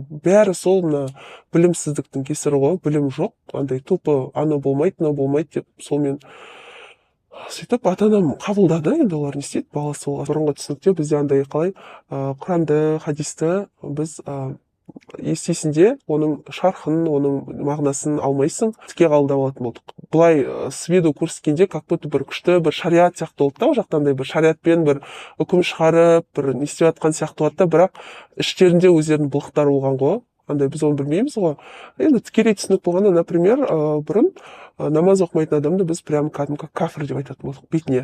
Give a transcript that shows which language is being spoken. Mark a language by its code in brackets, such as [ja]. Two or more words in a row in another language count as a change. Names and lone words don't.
[kk] Бәрі сол мына білімсіздіктің кесірі ғой, білім жоқ, андай тупо ана болмайды, мына болмайды деп, сол мен сөйтіп ата-анам қабылдады, енді олар не істейді, баласы болған. Бұрынғы түсінікте бізде андай қалай Құранды, хадисті біз естисің де, оның шархын, оның мағынасын алмайсың, тіке қабылдап алатын болдық. Былай [ru] с виду [kk] көрсеткенде [ru] как будто [kk] бір күшті бір шариат сияқты болды да, ол жақтандай бір шариатпен бір үкім шығарып, бір не істеп жатқан сияқты болады да, бірақ іштерінде өздерінің былықтары болған ғой. Андай біз оны білмейміз ғой. Енді тікелей түсінік болғанда, например, бұрын намаз оқымайтын адамды біз прям кәдімгі кафір деп айтатын болдық бетіне.